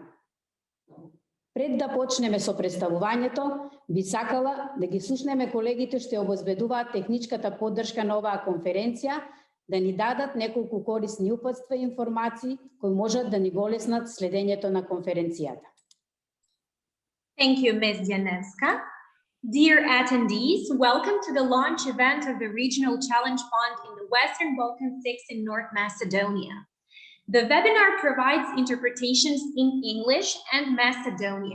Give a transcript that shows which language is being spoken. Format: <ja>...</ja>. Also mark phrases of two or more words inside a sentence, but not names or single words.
<mk>Пред да почнеме со представувањето, би сакала да ги слушнеме колегите што обезбедуваат техничката поддршка на оваа конференција, да ни дадат неколку корисни упатства и информации кои можат да ни го олеснат следењето на конференцијата.</mk> <en>Thank you, Ms. Janevska. Dear attendees, welcome to the launch event of the Regional Challenge Fund in the Western Balkan 6 in North Macedonia. The webinar provides interpretations in English and Macedonian.</en>